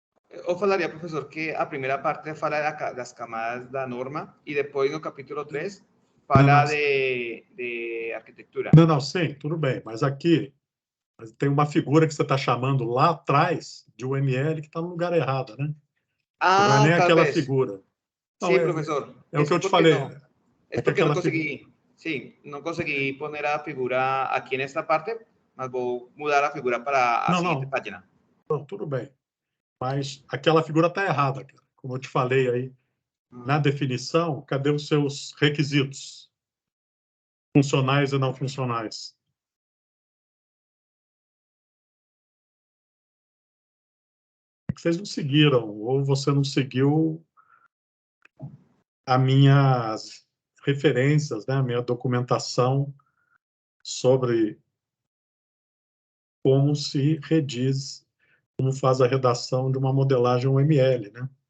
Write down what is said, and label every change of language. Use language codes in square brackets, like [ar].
[pt] Eu falaria, professor, que a primeira parte fala das camadas da norma e depois, no capítulo 3, fala de arquitetura. Não, sim, tudo bem. Mas aqui tem uma figura que você está chamando lá atrás de UML que está no lugar errado, né? Não é nem aquela figura. Não, Sim, professor. é o que eu te falei. Não. [es] Es porque no conseguí, sí, no conseguí poner a figura aquí en esta parte, [pt] mas vou mudar a figura para a [es] siguiente página. [pt] Não, tudo bem. Mas aquela figura está errada, cara. Como eu te falei aí, na definição, cadê os seus requisitos funcionais e não funcionais? É que vocês não seguiram, ou você não seguiu as minhas referências, né? A minha documentação sobre como se rediz, como faz a redação de uma modelagem UML, né?